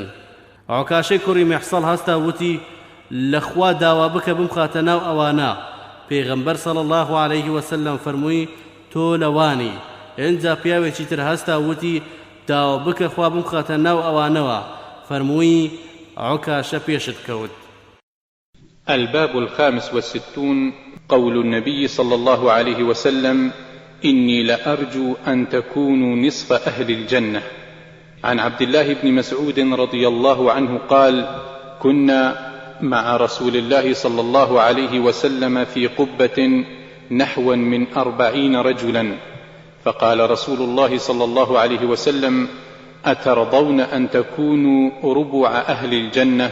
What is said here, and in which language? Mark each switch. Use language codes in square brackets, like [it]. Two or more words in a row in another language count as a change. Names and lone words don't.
[ckb] عوکاشەی کوڕی میحسەڵ هەستا وتی لەخوا داوا بکە بمخاتە ناو ئەوانە. پێغەمبەر [ar] صلی الله عليه وسلم [ckb] فەرمووی تۆ لەوانی. اینجا پیاوێکی تر هەستا وتی داوا بکە خوا بمخاتە ناو ئەوانەوە. فەرمووی عوکاشە پێشت کەوت. [ar] الباب 65 قول النبي صلى الله عليه وسلم إني لأرجو أن تكونوا نصف أهل الجنة. عن عبد الله بن مسعود رضي الله عنه قال كنا مع رسول الله صلى الله عليه وسلم في قبة نحوا من 40 رجلا، فقال رسول الله صلى الله عليه وسلم أترضون أن تكونوا ربع أهل الجنة؟